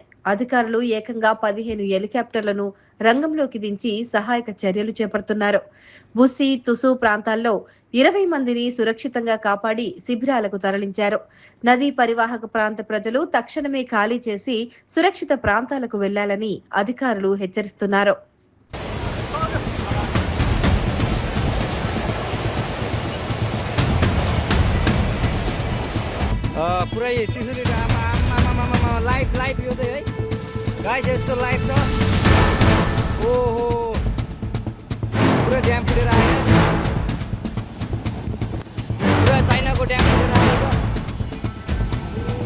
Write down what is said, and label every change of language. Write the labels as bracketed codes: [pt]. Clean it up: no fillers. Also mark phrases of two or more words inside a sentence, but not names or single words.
[te] అధికారులు ఏకంగా 15 హెలికాప్టర్లను రంగంలోకి దించి సహాయక చర్యలు చేపడుతున్నారు. బుసి, తుసు ప్రాంతాల్లో 20 మందిని సురక్షితంగా కాపాడి శిబిరాలకు తరలించారు. నదీ పరివాహక ప్రాంత ప్రజలు తక్షణమే ఖాళీ చేసి సురక్షిత ప్రాంతాలకు వెళ్లాలని అధికారులు హెచ్చరిస్తున్నారు. [ne] पुरै सिलगढी आमा लाइभ यो चाहिँ है गाइस, यस्तो लाइभ छ। ओहो, पुरा ड्याम फुटेर आयो, पुरा चाइनाको ड्याम फुटेर आएको छ।